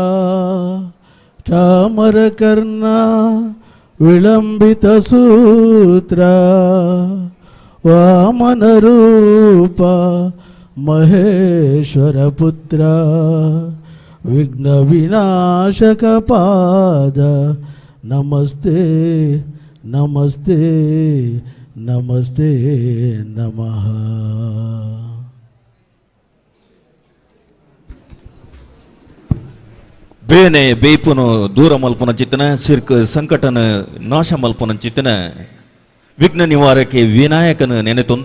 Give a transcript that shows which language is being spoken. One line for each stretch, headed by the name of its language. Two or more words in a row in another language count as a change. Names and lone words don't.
Sanskrit: ಚಾಮರಕರ್ಣ ವಿಳಂಬಿತ ಸೂತ್ರ ವಾಮನರೂಪ ಮಹೇಶ್ವರ ಪುತ್ರ ವಿಘ್ನ ವಿನಾಶಕ ಪಾದ ನಮಸ್ತೆ ನಮಸ್ತೆ ನಮಸ್ತೆ ನಮಃ.
Tulu: ಬೇನೆ ಬೇಪುನು ದೂರ ಮಲ್ಪನ ಚಿತ್ತನ ಸಿರ್ಕ್ ಸಂಕಟನ ನಾಶ ಮಲ್ಪನ ಚಿತ್ತನ ವಿಘ್ನ ನಿವಾರಕ್ಕೆ ವಿನಾಯಕನ ನೆನೆತೊಂದು